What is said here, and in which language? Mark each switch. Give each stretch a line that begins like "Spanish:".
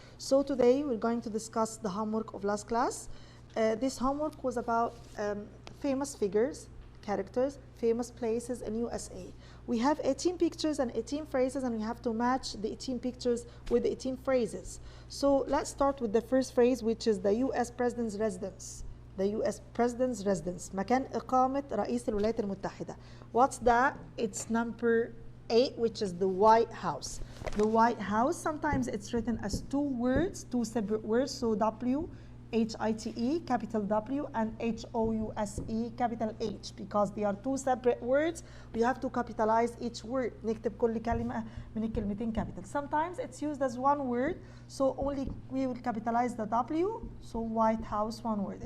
English: So today we're going to discuss the homework of last class. This homework was about famous figures, characters, famous places in USA. We have 18 pictures and 18 phrases, and we have to match the 18 pictures with the 18 phrases. So let's start with the first phrase, which is the US President's residence. The US President's residence.
Arabic: مكان إقامة رئيس الولايات المتحدة.
English: What's that? It's number 8, which is the White House. The White House, sometimes it's written as two words, two separate words. So W-H-I-T-E, capital W, and H-O-U-S-E, capital H, because they are two separate words. We have to capitalize each word.
Arabic: نكتب كل كلمة من الكلمتين capital.
English: Sometimes it's used as one word, so only we will capitalize the W, so White House, one word.